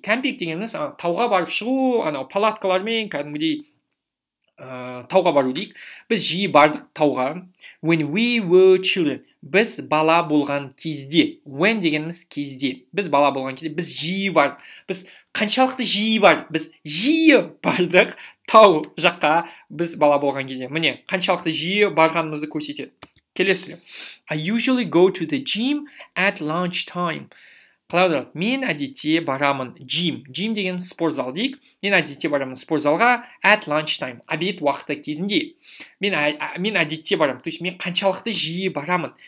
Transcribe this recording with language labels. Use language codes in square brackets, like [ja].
[kk] Camping дегеніміз тауға барып шығу, палаткалармен, кәдімгідей тауға бару дейік. Біз жиі бардық тауға. [en] When we were children. [kk] Біз бала болған кезде. When дегеніміз кезде. Біз бала болған кезде. Біз жиі бардық. Біз қаншалықты жиі бардық? Біз жиі бардық тау жаққа. Біз бала болған кезде. Міне, қаншалықты жиі барғанымызды көрсетеді. Келесі. [en] I usually go to the gym at lunch time. [kk] қалай аударады? Мен әдетте барамын gym деген спортзал дейік. Мен әдетте барамын спортзалға [en] at lunchtime, [ru] обед [kk] уақыты кезінде. Мен әдетте барамын, то есть мен қаншалықты жиі барамын.